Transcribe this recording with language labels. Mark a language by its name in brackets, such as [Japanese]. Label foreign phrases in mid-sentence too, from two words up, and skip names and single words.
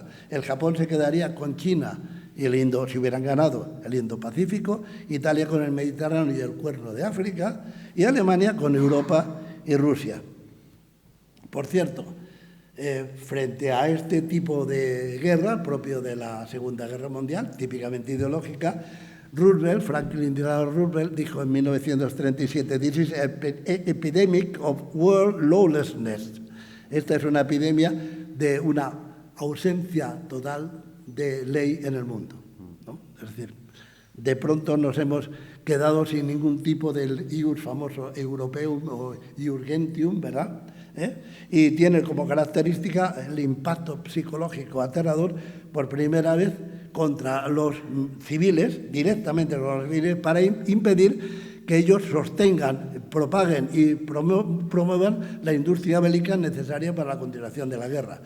[Spanish] El Japón se quedaría con China y el Indo, si hubieran ganado, el Indo-Pacífico, Italia con el Mediterráneo y el Cuerno de África, y Alemania con Europa y Rusia. Por cierto, frente a este tipo de guerra, propio de la Segunda Guerra Mundial, típicamente ideológica, Franklin Delano Roosevelt, dijo en 1937, [English] "This is an epidemic of world lawlessness". [Spanish] Esta es una epidemia de una ausencia total de ley en el mundo, ¿no? Es decir, de pronto nos hemos quedado sin ningún tipo del ius famoso europeum o [Latin] ius gentium, [Spanish] ¿verdad? Y tiene como característica el impacto psicológico aterrador por primera vez contra los civiles, directamente contra los civiles, para impedir que ellos sostengan, propaguen y promuevan la industria bélica necesaria para la continuación de la guerra.